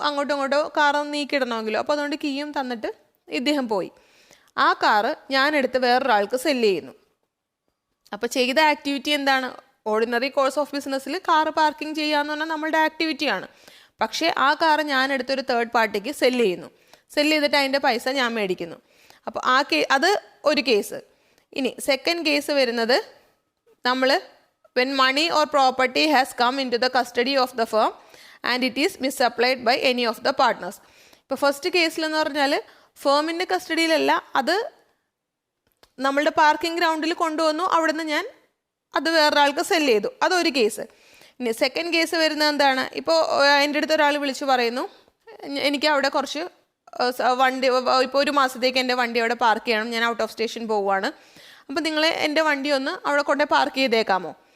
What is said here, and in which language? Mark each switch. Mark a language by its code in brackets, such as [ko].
[ml] അങ്ങോട്ടും ഇങ്ങോട്ടോ കാറൊന്ന് നീക്കിയിടണമെങ്കിലോ, അപ്പോൾ അതുകൊണ്ട് കീയും തന്നിട്ട് ഇദ്ദേഹം പോയി. ആ കാറ് ഞാനെടുത്ത് വേറൊരാൾക്ക് സെല്ല് ചെയ്യുന്നു. അപ്പോൾ ചെയ്ത ആക്ടിവിറ്റി എന്താണ്? ഓർഡിനറി കോഴ്സ് ഓഫ് ബിസിനസ്സിൽ കാർ പാർക്കിംഗ് ചെയ്യുക എന്ന് പറഞ്ഞാൽ നമ്മളുടെ ആക്ടിവിറ്റിയാണ്. പക്ഷേ ആ കാർ ഞാൻ എടുത്തൊരു തേർഡ് പാർട്ടിക്ക് സെല്ല് ചെയ്യുന്നു. സെല്ല് ചെയ്തിട്ട് അതിൻ്റെ പൈസ ഞാൻ മേടിക്കുന്നു. അപ്പോൾ അത് ഒരു കേസ്. ഇനി സെക്കൻഡ് കേസ് വരുന്നത് നമ്മൾ [en] when money or property has come into the custody of the firm and it is misapplied by any of the partners. [ml] ഇപ്പോൾ ഫസ്റ്റ് കേസിലെന്ന് പറഞ്ഞാൽ ഫേമിൻ്റെ കസ്റ്റഡിയിലല്ല, അത് നമ്മളുടെ പാർക്കിംഗ് ഗ്രൗണ്ടിൽ കൊണ്ടുവന്നു, അവിടുന്ന് ഞാൻ അത് വേറൊരാൾക്ക് സെല്ല് ചെയ്തു. അതൊരു കേസ്. ഇനി സെക്കൻഡ് കേസ് വരുന്നത് എന്താണ്? ഇപ്പോൾ എൻ്റെ അടുത്ത് ഒരാൾ വിളിച്ച് പറയുന്നു, എനിക്ക് അവിടെ കുറച്ച് വണ്ടി, ഇപ്പോൾ ഒരു മാസത്തേക്ക് എൻ്റെ വണ്ടി അവിടെ പാർക്ക് ചെയ്യണം, ഞാൻ ഔട്ട് ഓഫ് സ്റ്റേഷൻ പോവുകയാണ്, അപ്പോൾ നിങ്ങൾ എൻ്റെ വണ്ടി ഒന്ന് അവിടെ കൊണ്ടുപോയി പാർക്ക് ചെയ്തേക്കാമോ?